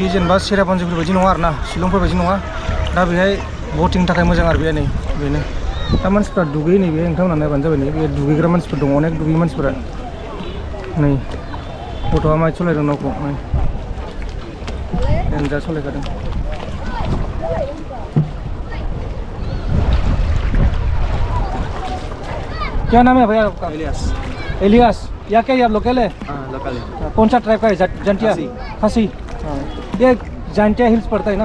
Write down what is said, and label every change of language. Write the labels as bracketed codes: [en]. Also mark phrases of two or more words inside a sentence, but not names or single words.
[brx] जेनेबा सेरापुन्जिफोर बायदि नङा आरो ना शिलंफोर बायदि नङा दा बेहाय बटिंनि थाखाय मोजां आरो बेहाय नै बेनो दा मानसिफ्रा दुगैयो नैबे नोंथांमोना नायबानो जाबाय नै बे दुगैग्रा मानसिफोर दङ अनेक दुगैयो मानसिफोरा नै गथ'आ माहाय सालायदों नावखौ नै देनजार सालायखादों [hi] क्या नाम है भैया आपका इलियास या क्या ये आप लोकल है लोकल है कौन सा ट्राइब का है जंटिया खसी ये जंटिया हिल्स पड़ता है ना